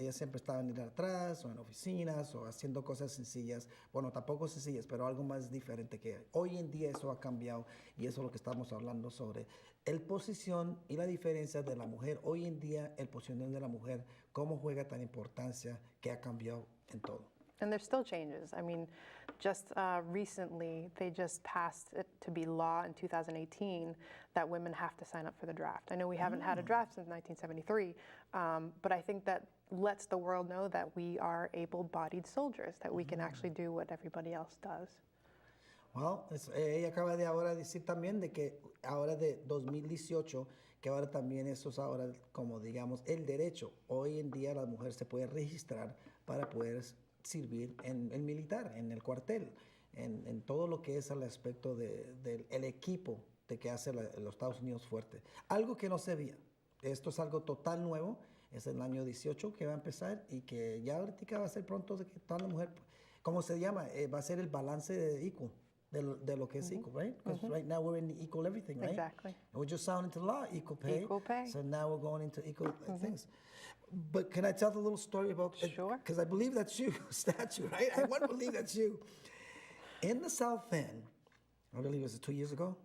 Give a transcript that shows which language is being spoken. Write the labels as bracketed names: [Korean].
[Spanish] Ellas siempre estaban en atrás o en oficinas o haciendo cosas sencillas. Bueno, tampoco sencillas, pero algo más diferente que hoy en día eso ha cambiado y eso es lo que estamos hablando sobre el posición y la diferencia de la mujer. Hoy en día el posición de la mujer, cómo juega tan importancia que ha cambiado en todo. [English] And there's still changes. I mean, just recently, they just passed it to be law in 2018 that women have to sign up for the draft. I know we haven't had a draft since 1973, but I think that lets the world know that we are able-bodied soldiers, that we can actually do what everybody else does. [Spanish] Well, ella acaba de ahora decir también de que ahora de 2018, que ahora también eso es ahora como digamos el derecho. Hoy en día la mujer se puede registrar para poder servir en el militar, en el cuartel, en todo lo que es el aspecto del equipo de que hace los Estados Unidos fuerte. Algo que no se veía. Esto es algo total nuevo. Es el año 18 que va a empezar y que ya ahorita va a ser pronto de que toda la mujer, ¿cómo se llama? Va a ser el balance de equal. De lo que es equal, right? [English] Because right now we're in equal everything, right? Exactly. And we just signed into law equal pay. Equal pay. So now we're going into equal things. But can I tell the little story about? Sure. Because I believe that's you, statue, right? I want to believe that's you. In the South End, I believe it was 2 years ago.